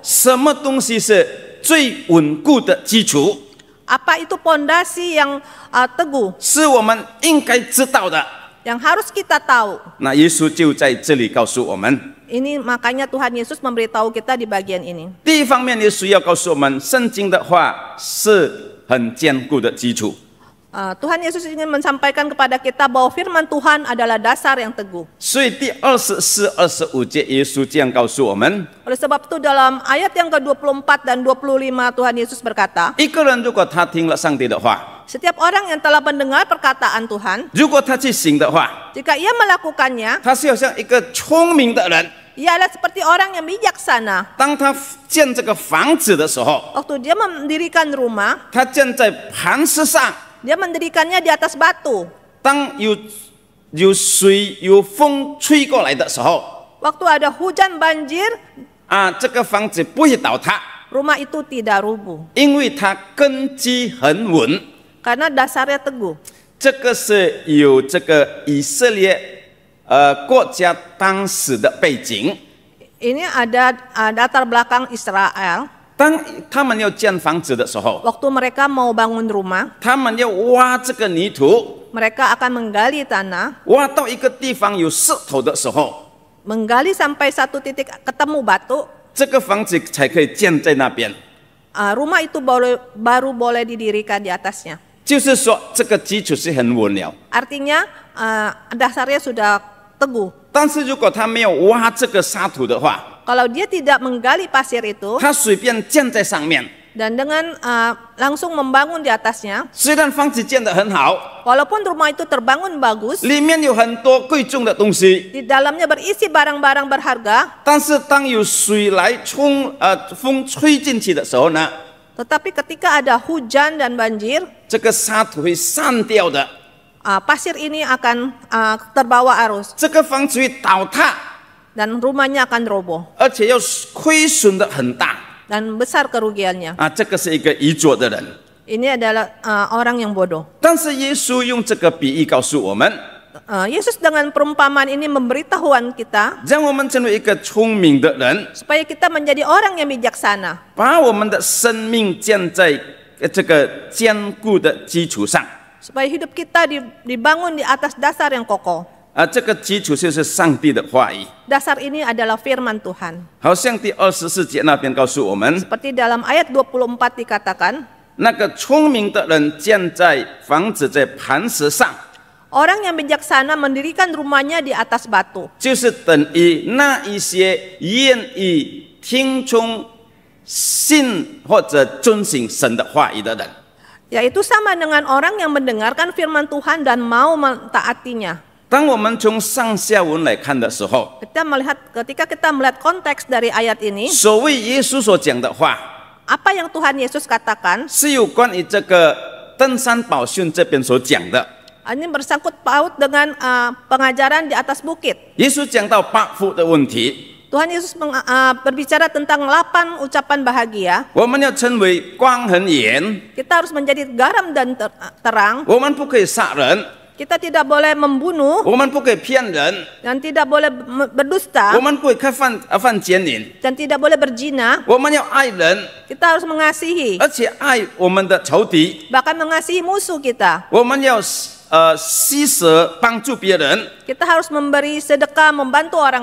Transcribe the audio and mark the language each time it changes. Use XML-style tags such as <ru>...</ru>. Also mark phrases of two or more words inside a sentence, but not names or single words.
<zh>什么东西是最稳固的基础？</zh> <id>apa itu pondasi yang teguh,</id> <zh>是我们应该知道的。</zh> <id>yang harus kita tahu.</id> <zh>那耶稣就在这里告诉我们，</zh> <id>Ini makanya Tuhan Yesus memberitahu kita di bagian ini.</id> <zh>第一方面，耶稣要告诉我们，圣经的话是很坚固的基础。</zh> <id>Tuhan Yesus ingin menyampaikan kepada kita bahwa firman Tuhan adalah dasar yang teguh.</id> <zh>所以第24、25节，耶稣这样告诉我们：</zh> <id>Oleh sebab itu dalam ayat yang ke-24 dan 25 Tuhan Yesus berkata,</id> <zh>一个人如果他听了上帝的话，</zh> <id>setiap orang yang telah mendengar perkataan Tuhan,</id> <zh>如果他去行的话，</zh> <id>jika ia melakukannya,</id> <zh>他是好像一个聪明的人。</zh> <id>ia adalah seperti orang yang bijaksana.</id> <zh>当他建这个房子的时候，</zh> <id>Waktu dia mendirikan rumah,</id> <zh>他建在磐石上。</zh> <id>dia mendirikannya di atas batu.</id> <zh>当有水有风吹过来的时候，</zh> <id>Waktu ada hujan banjir,</id> <zh>这个房子不会倒塌，</zh> <id>rumah itu tidak rubuh</id> <zh>因为它根基很稳。</zh> <id>karena dasarnya teguh.</id> <zh>这个是有这个以色列国家当时的背景。</zh> <id>Ini ada latar belakang Israel.</id> <zh>当他们要建房子的时候，</zh> <id>Waktu mereka mau bangun rumah,</id> <zh>他们要挖这个泥土，</zh> <id>mereka akan menggali tanah,</id> <zh>挖到一个地方有石头的时候，</zh> <id>menggali sampai satu titik ketemu batu,</id> <zh>这个房子才可以建在那边。</zh> <id>rumah itu baru boleh didirikan di atasnya.</id> <zh>就是说，这个基础是很稳了。</zh> <id>Artinya dasarnya sudah teguh.</id> <zh>但是如果他没有挖这个沙土的话，</zh> <id>Kalau dia tidak menggali pasir itu</id> <zh>他随便建在上面，</zh> <id>dan dengan langsung membangun di atasnya,</id> <zh>虽然房子建得很好，</zh> <id>walaupun rumah itu terbangun bagus,</id> <zh>里面有很多贵重的东西，</zh> <id>di dalamnya berisi barang-barang berharga,</id> <zh>但是当有水来风吹进去的时候呢，</zh> <id>tetapi ketika ada hujan dan banjir,</id> <zh>这个沙土会散掉的，</zh> <id>pasir ini akan terbawa arus</id> <zh>这个房子会倒塌，</zh> <id>dan rumahnya akan roboh</id> <zh>而且要亏损的很大。</zh> <id>dan besar kerugiannya.</id> <zh>这个是一个愚拙的人。</zh> <id>Ini adalah orang yang bodoh.</id> <zh>但是耶稣用这个比喻告诉我们，</zh> <id>Yesus dengan perumpamaan ini memberitahuan kita</id> <zh>让我们成为一个聪明的人，</zh> <id>supaya kita menjadi orang yang bijaksana,</id> <zh>把我们的生命建在这个坚固的基础上。</zh> <id>supaya hidup kita dibangun di atas dasar yang kokoh.</id> <zh>这个基础就是上帝的话语。</zh> <id>Dasar ini adalah firman Tuhan.</id> <zh>好像第24节那边告诉我们，</zh> <id>Seperti dalam ayat 24 dikatakan,</id> <zh>那个聪明的人建在房子在磐石上，</zh> <id>orang yang bijaksana mendirikan rumahnya di atas batu.</id> <zh>就是等于那一些愿意听从、信或者遵行神的话语的人。</zh> <id>Yaitu sama dengan orang yang mendengarkan firman Tuhan dan mau mentaatinya.</id> <zh>当我们从上下文来看的时候，</zh> <id>Ketika kita melihat konteks dari ayat ini,</id> <zh>所谓耶稣所讲的话，</zh> <id>apa yang Tuhan Yesus katakan</id> <zh>是有关于这个登山宝训这边所讲的。</zh> <id>ini bersangkut paut dengan pengajaran di atas bukit.</id> <zh>耶稣讲到8福的问题，</zh> <id>Tuhan Yesus berbicara tentang 8 ucapan bahagia.</id> <zh>我们要成为光和盐，</zh> <id>Kita harus menjadi garam dan terang.</id> <zh>我们不可以杀人，</zh> <id>Kita tidak boleh membunuh</id> <zh>我们不可以骗人，</zh> <id>dan tidak boleh berdusta</id> <zh>我们不可以犯奸淫，</zh> <id>dan tidak boleh berzina.</id> <zh>我们要爱人，</zh> <id>Kita harus mengasihi,</id> <zh>而且爱我们的仇敌，</zh> <id>bahkan mengasihi musuh kita.</id> <zh>我们要施舍帮助别人，</zh> <id>Kita harus memberi sedekah, membantu orang</id>